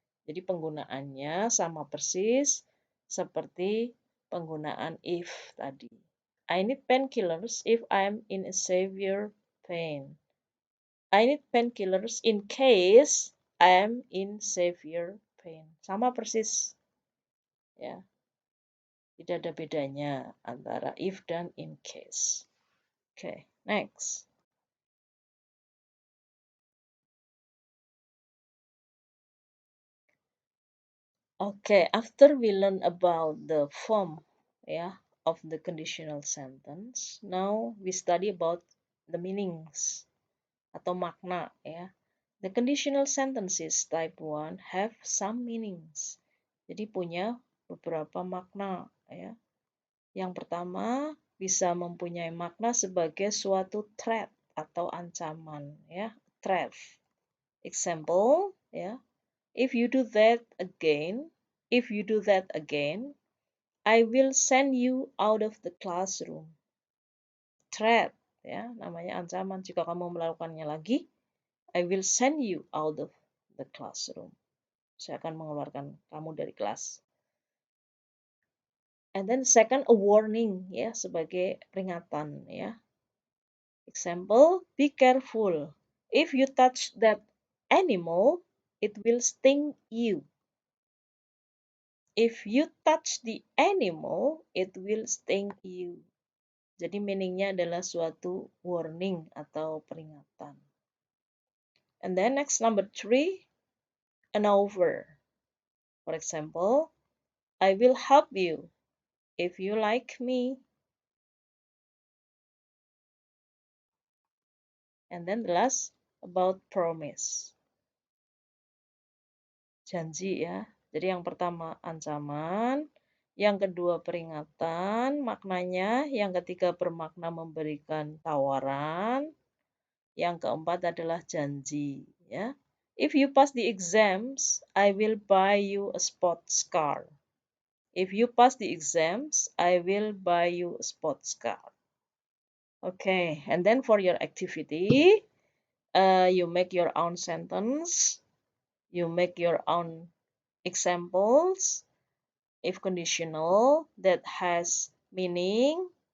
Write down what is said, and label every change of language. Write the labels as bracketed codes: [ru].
[id] Jadi penggunaannya sama persis seperti penggunaan if tadi. [en] I need painkillers if I'm in a severe pain. I need painkillers in case I'm in severe pain. [id] Sama persis. Ya. Tidak ada bedanya antara if dan in case. [en] Okay, next. Okay, after we learn about the form of the conditional sentence, now we study about the meanings [id] atau makna ya. [en] The conditional sentences type 1 have some meanings. [id] Jadi punya beberapa makna ya. Yang pertama bisa mempunyai makna sebagai suatu threat atau ancaman ya, threat. [en] Example ya. If you do that again, I will send you out of the classroom. Threat, [id] ya, namanya ancaman. Jika kamu melakukannya lagi, [en] I will send you out of the classroom. [id] Saya akan mengeluarkan kamu dari kelas. [en] And then second, a warning, ya, [id] sebagai peringatan, [en] ya. Example, be careful. If you touch that animal, it will sting you. If you touch the animal, it will sting you. [id] Jadi meaningnya adalah suatu warning atau peringatan. [en] And then next number 3, an offer. For example, I will help you if you like me. And then the last, about promise. [id] Janji ya. Jadi yang pertama ancaman, yang kedua peringatan, maknanya, yang ketiga bermakna memberikan tawaran, yang keempat adalah janji ya. [en] If you pass the exams, I will buy you a sports car. If you pass the exams, I will buy you a sports car. Okay, and then for your activity, you make your own sentence, you make your own examples, if conditional, that has meaning.